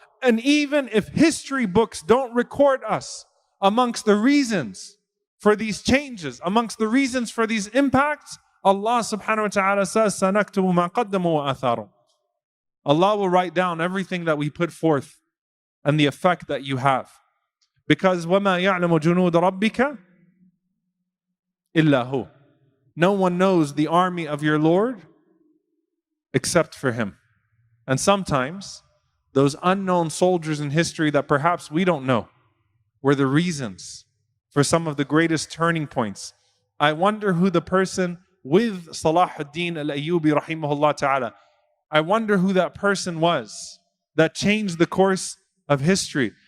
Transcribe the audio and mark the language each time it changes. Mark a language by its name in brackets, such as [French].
[English] And even if history books don't record us amongst the reasons for these changes, amongst the reasons for these impacts, Allah subhanahu wa ta'ala says, [Arabic] سَنَكْتُبُ مَا قَدَّمُوا وَآثَارُهُ. [English] Allah will write down everything that we put forth and the effect that you have. [Arabic] Because وَمَا يَعْلَمُ جُنُودَ رَبِّكَ إِلَّا هُ. [English] No one knows the army of your Lord except for Him. And sometimes those unknown soldiers in history that perhaps we don't know were the reasons for some of the greatest turning points. I wonder who the person with Salah ad-Din al-Ayyubi rahimahullah ta'ala, I wonder who that person was that changed the course of history.